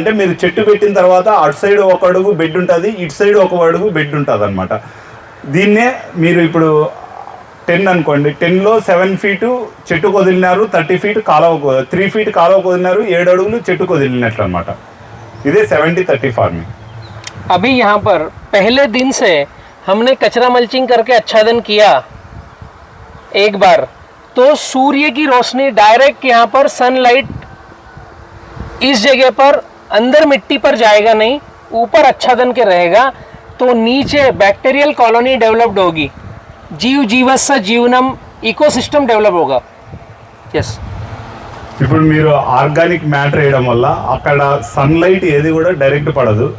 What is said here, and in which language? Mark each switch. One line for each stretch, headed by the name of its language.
Telugu: అంటే మీరు చెట్టు పెట్టిన తర్వాత అటు సైడ్ ఒక అడుగు బెడ్ ఉంటుంది, ఇటు సైడ్ ఒక అడుగు బెడ్ ఉంటుంది అనమాట. దీన్నే మీరు ఇప్పుడు 10 అనుకోండి, 10లో 7 ఫీటు చెట్టుకు వదిలినారు, 30 ఫీట్ కాలువకు, 3 ఫీట్ కాలువకు వదిలినారు, 7 అడుగులు చెట్టుకు వదిలినట్లు అనమాట. ఇదే 70-30 फार्मिंग.
Hindi: अभी यहाँ पर पहले दिन से हमने कचरा मल्चिंग करके आच्छादन किया एक बार, तो सूर्य की रोशनी डायरेक्ट यहाँ पर सनलाइट इस जगह पर अंदर मिट्टी पर जाएगा नहीं, ऊपर आच्छादन के रहेगा, तो नीचे बैक्टीरियल कॉलोनी डेवलप्ड होगी,
Sanskrit: जीव जीवस्य जीवनम
Hindi: इकोसिस्टम डेवलप होगा.
English: Yes.
Telugu: ఇప్పుడు మీరు ఆర్గానిక్ మ్యాటర్ వేయడం వల్ల అక్కడ సన్లైట్ ఏది కూడా డైరెక్ట్ పడదు.